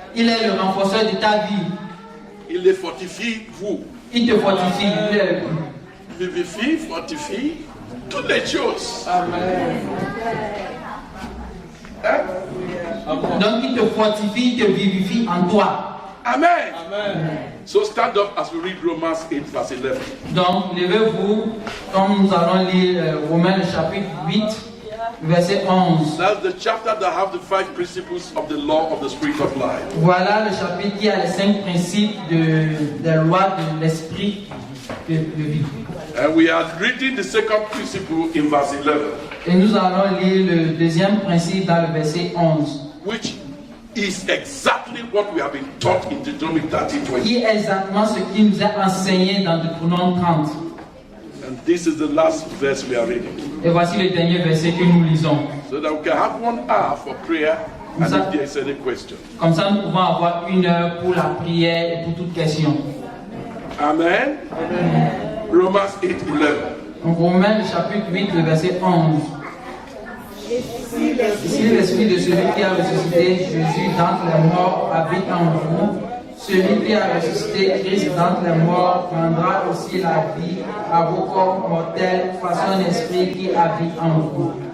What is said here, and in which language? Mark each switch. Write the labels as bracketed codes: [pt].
[fr] Il est le renforceur de ta vie. Il les fortifie vous. Il te fortifie. Vivifie, fortifie, toutes les choses. Hein? Donc il te fortifie, il te vivifie en toi. Amen. [en] So stand up as we read Romans 8 verse 11. [fr] Donc levez-vous, comme nous allons lire Romains le chapitre 8, verset 11. [en] That's the chapter that have the 5 principles of the law of the spirit of life. [fr] Voilà le chapitre qui a les 5 principes des lois de l'esprit de vie. [en] And we are reading the second principle in verse 11, [fr] Et nous allons lire le deuxième principe dans le verset 11, [en] which is exactly what we have been taught in Deuteronomy 30:20. [fr] qui est exactement ce qui nous est enseigné dans Deutéronome 30. [en] And this is the last verse we are reading. [fr] Et voici le dernier verset que nous lisons. [en] So that we can have 1 hour for prayer and [fr] Ça- [en] if there is any question. [fr] Comme ça, nous pouvons avoir 1 heure pour la prière et pour toute question. [en] Amen. Romans 8:11. [fr] Donc, Romains le chapitre 8, le verset 11. Si l'esprit de celui qui a ressuscité Jésus d'entre les morts habite en vous, celui qui a ressuscité Christ d'entre les morts rendra aussi la vie à vos corps mortels par son esprit qui habite en vous.